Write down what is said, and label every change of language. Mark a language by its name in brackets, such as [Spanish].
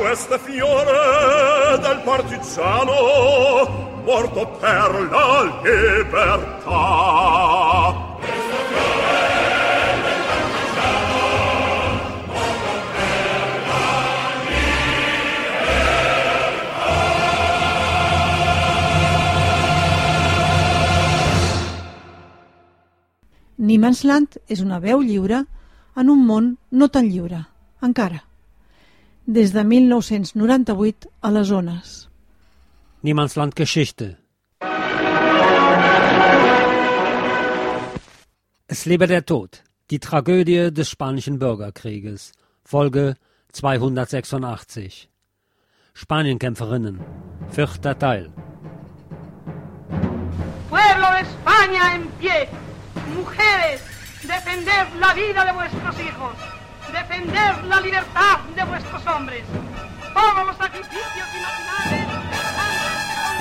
[Italian] Queste fiore del partigiano, morto per la libertà. Queste fiore del partigiano, morto per la libertà. [Catalan] Niemandsland és una veu lliure en un món no tan lliure, encara. Des de 1998 a les ones. [German] Niemandsland Geschichte. Es lebe der Tod, die Tragödie des spanischen Bürgerkrieges, Folge 286. Spanienkämpferinnen, vierter Teil. [Spanish] Pueblo de España en pie, mujeres, defended la vida de vuestros hijos, defended la libertad de vuestros hombres. Todos los sacrificios imaginables.